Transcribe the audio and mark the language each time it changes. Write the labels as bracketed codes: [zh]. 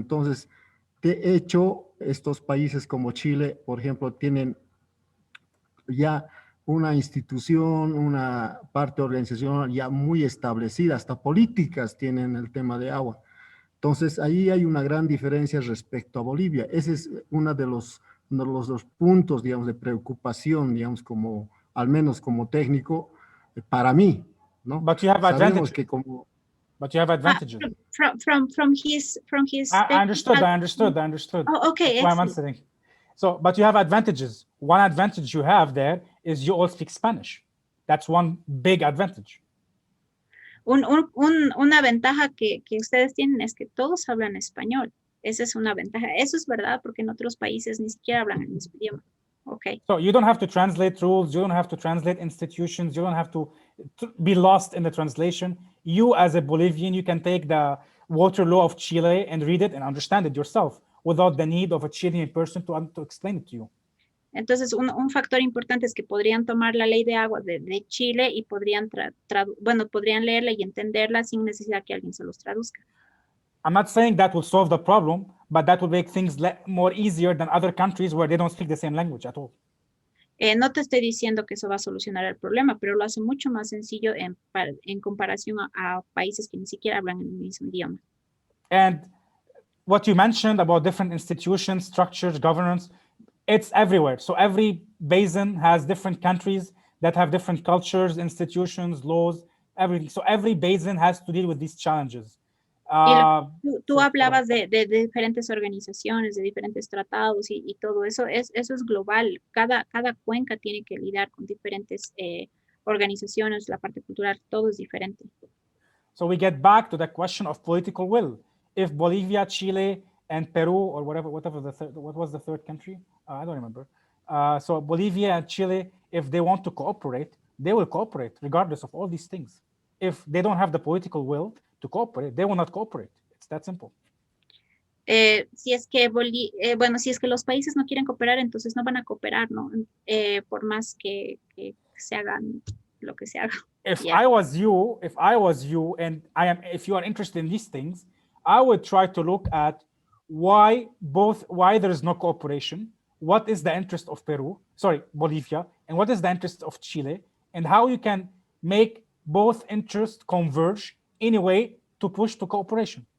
[es] Entonces, de hecho, estos países como Chile, por ejemplo, tienen ya una institución, una parte organizacional ya muy establecida, hasta políticas tienen el tema de agua. Entonces, ahí hay una gran diferencia respecto a Bolivia. Ese es uno de los puntos, digamos, de preocupación, digamos, al menos como técnico, para mí, ¿no? [en] But you have advantages. But you have advantages. From his I understood. Oh, okay. Why I'm answering. So, but you have advantages. One advantage you have there is you all speak Spanish. That's one big advantage. [es] Una ventaja que ustedes tienen es que todos hablan español. Esa es una ventaja. Eso es verdad porque en otros países ni siquiera hablan el mismo idioma. [en] Okay. So you don't have to translate rules. You don't have to translate institutions. You don't have to be lost in the translation. You, as a Bolivian, you can take the water law of Chile and read it and understand it yourself without the need of a Chilean person to explain it to you. [es] Entonces, un factor importante es que podrían tomar la ley de agua de Chile y podrían leerla y entenderla sin necesidad que alguien se los traduzca. [en] I'm not saying that will solve the problem, but that will make things more easier than other countries where they don't speak the same language at all. [es] No te estoy diciendo que eso va a solucionar el problema, pero lo hace mucho más sencillo en comparación a países que ni siquiera hablan el mismo idioma. [en] And what you mentioned about different institutions, structures, governance, it's everywhere. So every basin has different countries that have different cultures, institutions, laws, everything. So every basin has to deal with these challenges. [es] Tú hablabas de diferentes organizaciones, de diferentes tratados y todo eso. Eso es global. Cada cuenca tiene que lidiar con diferentes organizaciones, la parte cultural, todo es diferente. [en] So we get back to the question of political will. If Bolivia, Chile, and Peru, or whatever the third, what was the third country? I don't remember. So Bolivia and Chile, if they want to cooperate, they will cooperate regardless of all these things. If they don't have the political will to cooperate, they will not cooperate. It's that simple. [es] Si es que si es que los países no quieren cooperar, entonces no van a cooperar, ¿no? Por más que se hagan lo que se haga. [en] If I was you, and if you are interested in these things, I would try to look at why there is no cooperation, what is the interest of Bolivia, and what is the interest of Chile, and how you can make both interests converge in a way to push to cooperation.